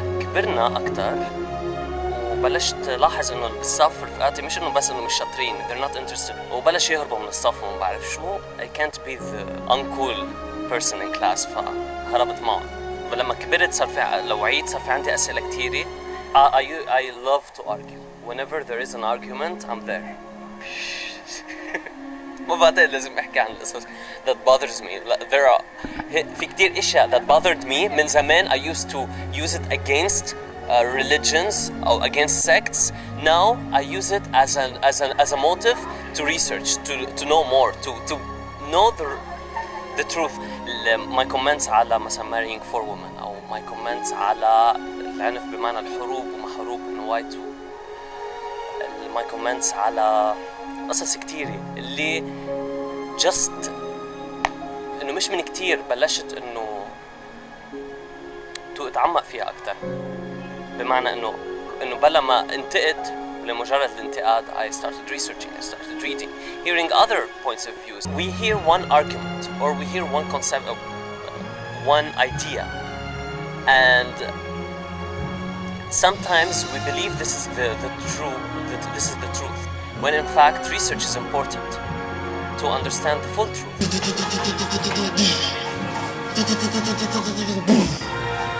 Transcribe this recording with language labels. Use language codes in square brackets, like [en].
[ar] كبرنا أكتر وبلشت لاحظ إنه بالصف رفقاتي مش إنه بس إنه مش شاطرين [en] they're not interested [ar] وبلش يهربوا من الصف وما بعرف شو [en] I can't be the uncool person in class [ar] فهربت معهم. ولما كبرت صار في لو عيد صار في عندي أسئلة كتيرة. [en] I love to argue. Whenever there is an argument I'm there. [ar] ما بعتقد لازم أحكي عن القصص [en] that bothers me. There are [ar] في كتير أشياء [en] that bothered me [ar] من زمان. [en] I used to use it against religions or against sects. Now I use it as a motive to research, to know more, to know the truth. My comments [ar] على مثلا [en] marrying for women [ar] أو [en] my comments [ar] على العنف بمعنى الحروب وما حروب إنه [en] white my comments [ar] على قصص كتيرة اللي just إنه مش من كتير بلشت إنه أتعمق فيها أكتر بمعنى إنه بلا ما انتقد لمجرد الانتقاد [en] I started researching, I started reading, hearing other points of views. We hear one argument or we hear one concept of one idea and sometimes we believe this is this is the truth when in fact research is important to understand the full truth.